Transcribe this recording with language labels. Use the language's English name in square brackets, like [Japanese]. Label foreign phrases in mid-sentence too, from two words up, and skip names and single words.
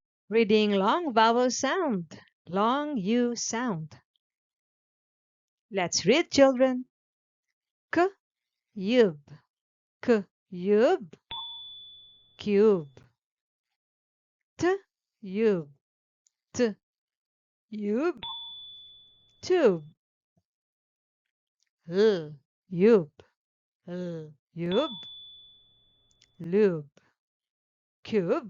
[English] Reading long vowel sound. Long U sound. Let's read, children. K, yub. K, yub. Cube. T, yub. T, yub. Tube. L, yub. L, yub. Lube. Cube.